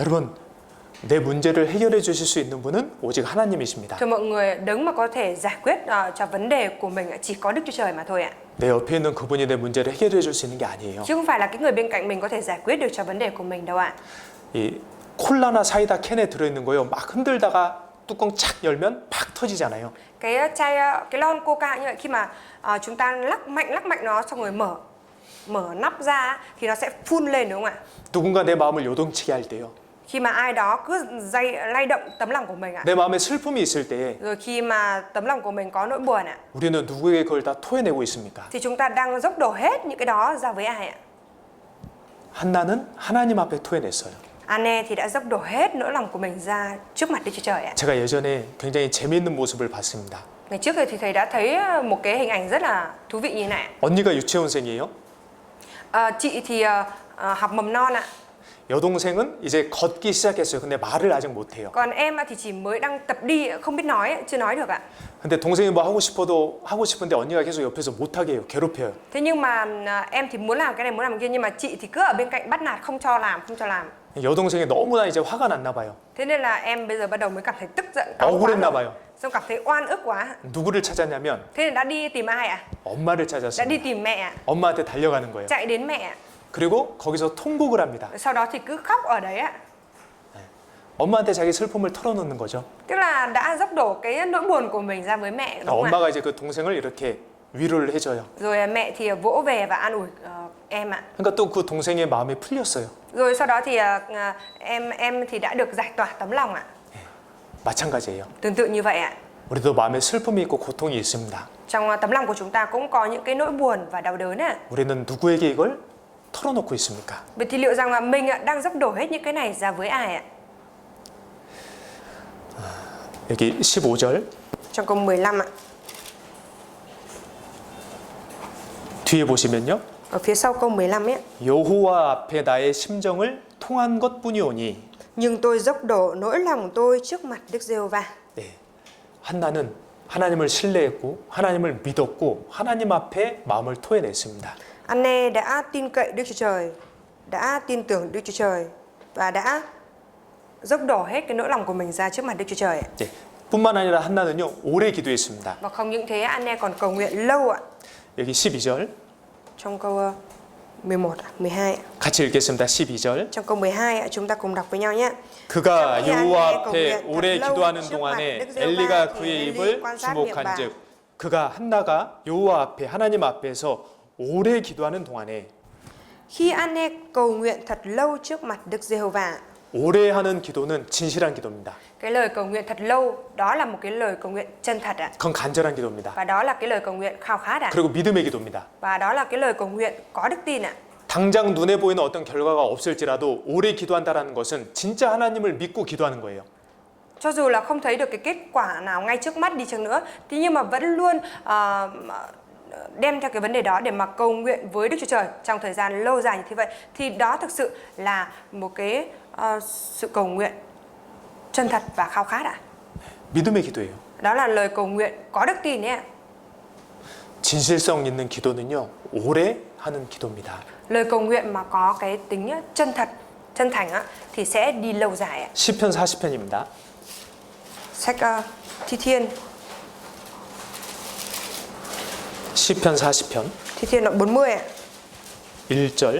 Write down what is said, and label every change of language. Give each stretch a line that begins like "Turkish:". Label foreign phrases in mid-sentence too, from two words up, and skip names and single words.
Korean: 여러분, 내 문제를 해결해 주실 수 있는 분은 오직 하나님이십니다.
Vietnamese: Thưa mọi người, đấng mà có thể giải quyết cho vấn đề của mình chỉ có Đức Chúa Trời mà thôi ạ.
Korean: 내 옆에 있는 그분이 내 문제를 해결해 줄 수 있는 게 아니에요.
Vietnamese: Chứ không phải là cái người bên cạnh mình có thể giải quyết được cho vấn đề của mình đâu ạ.
Korean: 이 콜라나 사이다 캔에 들어있는 거요. 막 흔들다가 뚜껑 착 열면 팍 터지잖아요.
Vietnamese: Cái cái lon Coca như vậy, khi mà chúng ta lắc mạnh nó xong rồi mở nắp ra thì nó sẽ phun lên, đúng không ạ?
Korean: 누군가 내 마음을 요동치게 할 때요.
Vietnamese: Khi mà ai đó cứ lay động tấm lòng của mình ạ.
Korean: 내 마음에 슬픔이 있을 때에
Vietnamese: Rồi khi mà tấm lòng của mình có nỗi buồn ạ,
Korean: 우리는 누구에게 그걸 다 토해내고 있습니까?
Vietnamese: thì chúng ta đang dốc đổ hết những cái đó ra với ai ạ?
Korean: 한나는 하나님 앞에 토해냈어요.
Vietnamese: Anne thì đã dốc đổ hết nỗi lòng của mình ra trước mặt Đức Chúa Trời ạ.
Korean: 제가 예전에 굉장히 재미있는 모습을 봤습니다.
Vietnamese: Ngày trước thì thầy đã thấy một cái hình ảnh rất là thú vị như thế này.
Korean: 언니가 유치원생이에요.
Vietnamese: Chị thì học mầm non ạ.
Korean: 여동생은 이제 걷기 시작했어요. 근데 말을 아직 못해요.
Vietnamese: Còn em thì chỉ mới đang tập đi, không biết nói, chưa nói được ạ.
Korean: 근데 동생이 뭐 하고 싶어도 하고 싶은데 언니가 계속 옆에서 못하게 해요. 괴롭혀요.
Vietnamese: Thế nhưng mà em thì muốn làm cái này, muốn làm cái kia, nhưng mà chị thì cứ ở bên cạnh bắt nạt, không cho làm.
Korean: 여동생이 너무나 이제 화가 났나 봐요.
Vietnamese: Thế nên là em bây giờ bắt đầu mới cảm thấy tức giận, cáu
Korean: 억울했나
Vietnamese: quá,
Korean: 봐요.
Vietnamese: xong cảm thấy oan ức quá.
Korean: 누구를 찾았냐면
Vietnamese: Thế nên đã đi tìm ai ạ?
Korean: 엄마를
Vietnamese: Đã đi
Korean: 찾았습니다.
Vietnamese: tìm mẹ ạ.
Korean: 엄마한테 달려가는 거예요.
Vietnamese: Chạy đến mẹ ạ.
Korean: 그리고 거기서 통곡을 합니다.
Vietnamese: Sau đó thì cứ khóc ở đấy ạ.
Korean: 엄마한테 자기 슬픔을 털어놓는 거죠.
Vietnamese: Tức là đã dốc đổ cái nỗi buồn của mình ra với mẹ, đúng không ạ?
Korean: 엄마가 이제 그 동생을 이렇게 위로를 해줘요.
Vietnamese: Rồi mẹ thì vỗ về và an ủi em ạ.
Korean: 그러니까 또 그 동생의 마음이 풀렸어요.
Vietnamese: Rồi sau đó thì em thì đã được giải tỏa tấm lòng ạ.
Korean: 마찬가지예요.
Vietnamese: Tương tự như vậy ạ.
Korean: 우리도 마음에 슬픔이 있고 고통이 있습니다.
Vietnamese: Trong tấm lòng của chúng ta cũng có những cái nỗi buồn và đau đớn ạ.
Korean: 우리는 누구에게 이걸 털어놓고 있습니까?
Vietnamese: Vậy thì liệu rằng là mình đang dốc đổ hết những cái này ra với ai ạ?
Korean: 여기 15절
Vietnamese: Trong câu 15 ạ.
Korean: 뒤에 보시면요.
Vietnamese: Ở phía sau câu 15 ấy.
Korean: 여호와 앞에 나의 심정을 통한 것뿐이오니.
Vietnamese: Nhưng tôi dốc đổ nỗi lòng tôi trước mặt Đức Giê-hô-va.
Korean: 네, 한나는 하나님을 신뢰했고 하나님을 믿었고 하나님 앞에 마음을 토해냈습니다.
Vietnamese: Anne đã tin cậy Đức Chúa Trời, đã tin tưởng Đức Chúa Trời và đã dốc đổ hết cái nỗi lòng của mình ra trước mặt Đức Chúa Trời.
Korean: 네, 뿐만 아니라 한나는요 오래 기도했습니다.
Vietnamese: Và không những thế, Anne còn cầu nguyện lâu ạ.
Korean: 여기 12절
Vietnamese: Trong câu 11, 12 ạ.
Korean: 같이 읽겠습니다. 12절
Vietnamese: Trong câu 12 ạ, chúng ta cùng đọc với nhau nhé.
Korean: 그가
Vietnamese: Trong khi
Korean: 여호와
Vietnamese: Anne cầu
Korean: 앞에
Vietnamese: nguyện
Korean: 오래
Vietnamese: thật lâu
Korean: 기도하는
Vietnamese: trước mặt
Korean: 동안에
Vietnamese: Đức Giê-hô-va
Korean: 엘리가
Vietnamese: thì
Korean: 그의
Vietnamese: Eli
Korean: 입을
Vietnamese: quan sát miệng bà.
Korean: 주목한즉 그가 한나가 여호와 앞에 하나님 앞에서 오래 기도하는 동안에
Vietnamese: Khi Anne cầu nguyện thật lâu trước mặt Đức Giê-hô-va,
Korean: 오래 하는 기도는 진실한 기도입니다.
Vietnamese: cái lời cầu nguyện thật lâu đó là một cái lời cầu nguyện chân thật ạ.
Korean: 그건 간절한 기도입니다.
Vietnamese: Và đó là cái lời cầu nguyện khao khát ạ.
Korean: 그리고 믿음의 기도입니다.
Vietnamese: Và đó là cái lời cầu nguyện có đức tin ạ.
Korean: 당장 눈에 보이는 어떤 결과가 없을지라도 오래 기도한다라는 것은 진짜 하나님을 믿고 기도하는 거예요.
Vietnamese: Cho dù là không thấy được cái kết quả nào ngay trước mắt đi chăng nữa, thế nhưng mà vẫn luôn đem theo cái vấn đề đó để mà cầu nguyện với Đức Chúa Trời trong thời gian lâu dài như thế vậy, thì đó thực sự là một cái sự cầu nguyện chân thật và khao khát ạ.
Korean: 믿음의 기도예요.
Vietnamese: Đó là lời cầu nguyện có đức tin ấy ạ.
Korean: 진실성 있는 기도는요 오래 하는 기도입니다.
Vietnamese: Lời cầu nguyện mà có cái tính chân thật, chân thành á, thì sẽ đi lâu dài ạ.
Korean: 시편 40편입니다.
Vietnamese: Sách Thi Thiên,
Korean: 시편 40편
Vietnamese: Thi Thiên đoạn 40 ạ.
Korean: 1절